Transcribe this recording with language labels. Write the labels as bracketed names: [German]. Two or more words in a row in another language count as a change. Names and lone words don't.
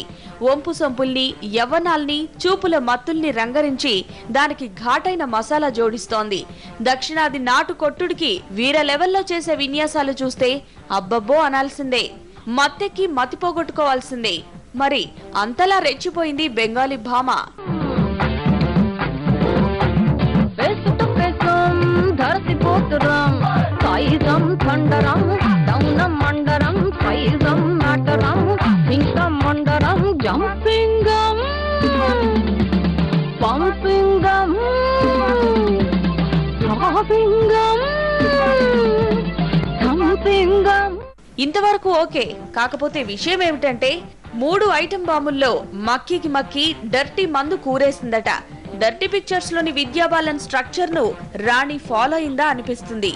[Telugu] వంపు సొంపుల్ని, యవ్వనాల్ని, చూపుల మత్తుల్ని రంగరించి దానికి ఘాటైన మసాలా జోడిస్తోంది. దక్షిణాది నాటు కొట్టుడికి వీర లెవెల్లో చేసే విన్యాసాలు చూస్తే అబ్బబ్బో అనాల్సిందే. మత్తెక్కి మతిపోగొట్టుకోవాల్సిందే. మరి అంతలా రెచ్చిపోయింది బెంగాలీ భామ. थंडरम डौनम मंडरम साइजम नाटरम सिंगम मंडरम जंपिंगम पंपिंगम ड्रापिंगम थंपिंगम. ఇంతవరకు ఓకే. కాకపోతే విషయం ఏమిటంటే 3 ఐటెం బాంబుల్లో మక్కికి మక్కి డర్టీ మందు కూరేసిందట. డర్టీ పిక్చర్స్ లోని విద్యా బాలన్ స్ట్రక్చర్ ను రాణి ఫాలో అయిందా అనిపిస్తుంది.